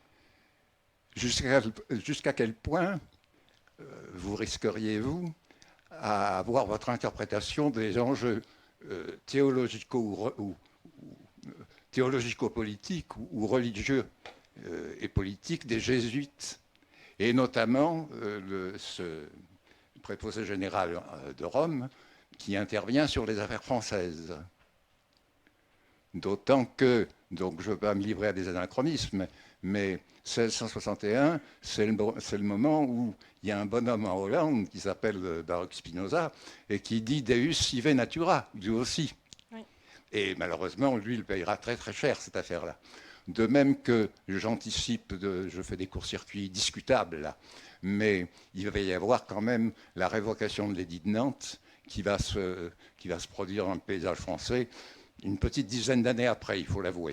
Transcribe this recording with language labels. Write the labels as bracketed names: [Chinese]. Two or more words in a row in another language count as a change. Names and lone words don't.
[French] Jusqu'à quel point vous risqueriez-vous à avoir votre interprétation des enjeux théologico-politiques ou religieux et politiques des Jésuites, et notamment ce préposé général de Rome qui intervient sur les affaires françaises. D'autant que, donc je ne veux pas me livrer à des anachronismes, mais 1661, c'est le moment où il y a un bonhomme en Hollande qui s'appelle Baruch Spinoza et qui dit [Latin] Deus sive natura, [French] Dieu aussi. Oui. Et malheureusement, lui, il payera très très cher cette affaire-là. De même que j'anticipe, je fais des courts-circuits discutables là, mais il va y avoir quand même la révocation de l'édit de Nantes qui va se produire dans le paysage français une petite dizaine d'années après, il faut l'avouer.